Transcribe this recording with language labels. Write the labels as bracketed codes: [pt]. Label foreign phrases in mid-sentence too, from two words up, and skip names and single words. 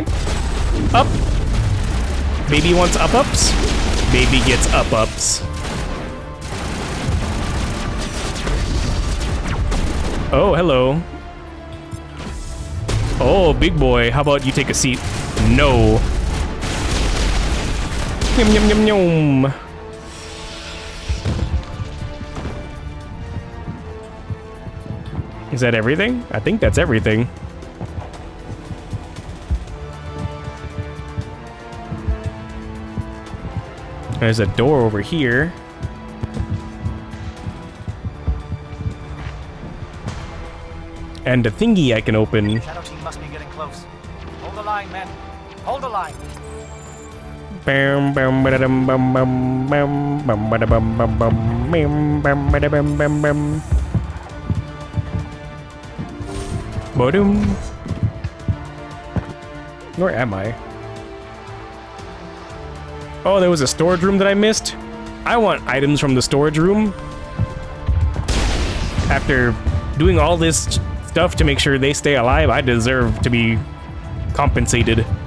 [en] Up. Baby wants up-ups? Baby gets up-ups. Oh, hello. Oh, big boy, how about you take a seat? No. Yum, yum, yum, yum. Is that everything? I think that's everything. There's a door over here. And a thingy I can open. Shadow team must be getting close. Hold the line, men. Hold the line. Bam bam ba-da-dum bam bam bam bam ba-da-bum bam bam bam bam ba-da-bam bam bam. Ba-dum. Where am I? Oh, there was a storage room that I missed. I want items from the storage room. After doing all this stuff to make sure they stay alive, I deserve to be compensated.